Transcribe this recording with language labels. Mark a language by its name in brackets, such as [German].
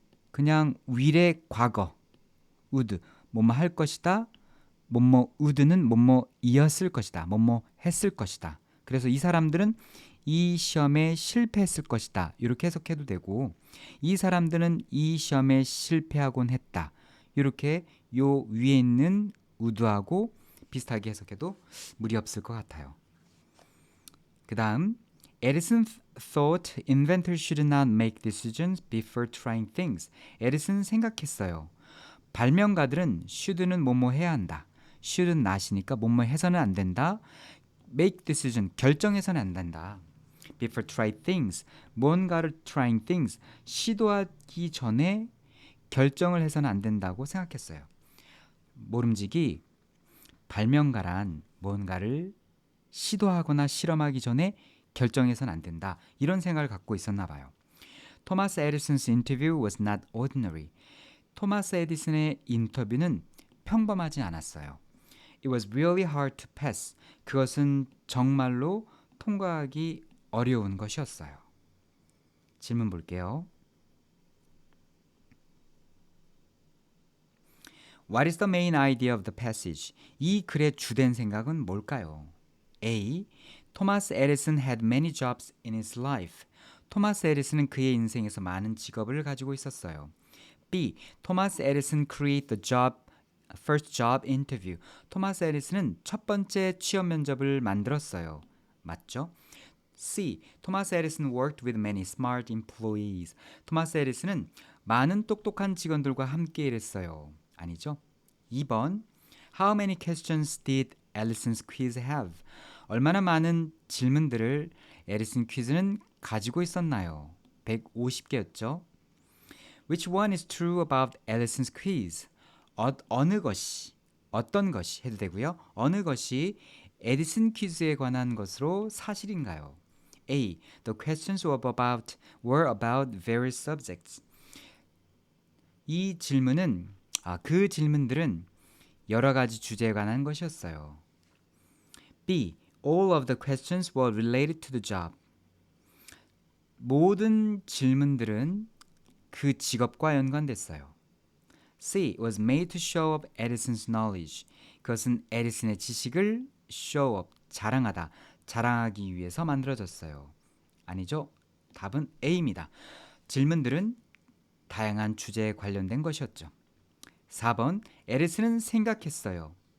[Korean] 그냥 will의 과거 would 뭐뭐 할 것이다 뭐뭐 would는 뭐뭐이었을 것이다 뭐뭐 했을 것이다 그래서 이 사람들은 이 시험에 실패했을 것이다 이렇게 해석해도 되고 이 사람들은 이 시험에 실패하곤 했다 이렇게 요 위에 있는 would하고 비슷하게 해석해도 무리 없을 것 같아요. [English] 그 다음 Edison thought inventors should not make decisions before trying things. [Korean] 에디슨 생각했어요. 발명가들은 should는 뭐뭐 해야 한다. should는 not이니까 뭐뭐 해서는 안 된다. make decision, 결정해서는 안 된다. [English] before try things, [Korean] 뭔가를 trying things, 시도하기 전에 결정을 해서는 안 된다고 생각했어요. 모름지기 발명가란 뭔가를 시도하거나 실험하기 전에 결정해서는 안 된다. 이런 생각을 갖고 있었나 봐요. [English] 토마스 에디슨's interview was not ordinary. [Korean] 토마스 에디슨의 인터뷰는 평범하지 않았어요. [English] It was really hard to pass. [Korean] 그것은 정말로 통과하기 어려운 것이었어요. 질문 볼게요. [English] What is the main idea of the passage? [Korean] 이 글의 주된 생각은 뭘까요? A. [English] Thomas Edison had many jobs in his life. [Korean] 토마스 에디슨은 그의 인생에서 많은 직업을 가지고 있었어요. B. [English] Thomas Edison created the first job interview. [Korean] 토마스 에디슨은 첫 번째 취업 면접을 만들었어요. 맞죠? C. [English] Thomas Edison worked with many smart employees. [Korean] 토마스 에디슨은 많은 똑똑한 직원들과 함께 일했어요. 아니죠? 2번. [English] How many questions did Edison's quiz have? [Korean] 얼마나 많은 질문들을 에디슨 퀴즈는 가지고 있었나요? 150개였죠. [English] Which one is true about Edison's quiz? [Korean] 어느 것이, 어떤 것이 해도 되고요. 어느 것이 에디슨 퀴즈에 관한 것으로 사실인가요? A. [English] The questions were about various subjects. [Korean] 이 질문은 그 질문들은 여러 가지 주제에 관한 것이었어요. B. [English] All of the questions were related to the job. [Korean] 모든 질문들은 그 직업과 연관됐어요. C. [English] was made to show up Edison's knowledge. [Korean] 그것은 에디슨의 지식을 show up, 자랑하다, 자랑하기 위해서 만들어졌어요. 아니죠? 답은 A입니다. 질문들은 다양한 주제에 관련된 것이었죠. 4번. 에디슨은 생각했어요.